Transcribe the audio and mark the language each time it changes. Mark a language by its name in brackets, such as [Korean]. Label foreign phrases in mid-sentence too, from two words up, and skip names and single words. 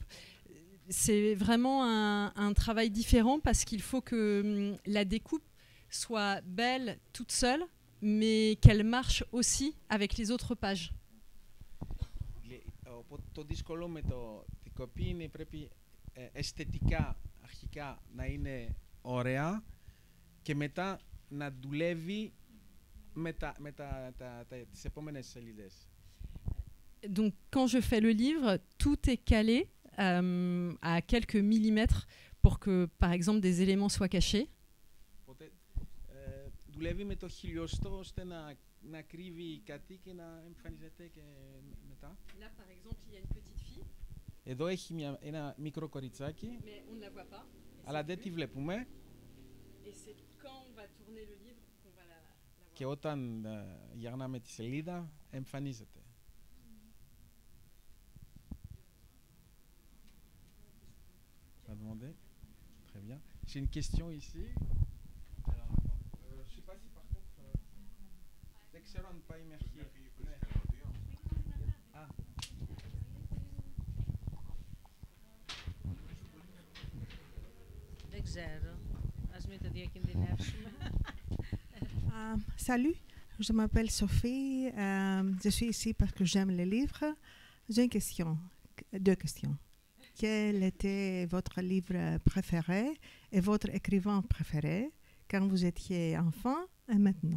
[French] c'est vraiment un travail différent parce qu'il faut que la découpe soit belle toute seule, mais qu'elle marche aussi avec les autres pages. [Greek] Το δύσκολο με την κοπή είναι πρέπει αισθητικά αρχικά να είναι ωραία και μετά να δουλεύει με τις επόμενες σελίδες. [French] Donc, quand je fais le livre, tout est calé à quelques millimètres pour que, par exemple, des éléments soient cachés. [Greek] Οπότε, δουλεύει με το χιλιοστό ώστε να κρύβει κάτι και να εμφανίζεται και μετά. [French] Là, par exemple, il y a une petite fille. [Greek] Εδώ έχει ένα μικρό κοριτσάκι, [French] Mais on ne la voit pas. [Greek] αλλά δεν τη βλέπουμε. [French] Et c'est quand on va tourner le livre qu'on va la voir. [Greek] Και όταν γυρνάμε τη σελίδα, εμφανίζεται. [French] demandé. Très bien. J'ai une question ici. Alors, je ne sais pas si par contre... [Greek] δεν ξέρω αν πάει με αρχή. Δεν ξέρω. Ας μην το διακινδυνεύσουμε. [French] Salut, je m'appelle Sophie. Je suis ici parce que j'aime les livres. J'ai une question, deux questions. Quel était votre livre préféré et votre écrivain préféré quand vous étiez enfant et maintenant?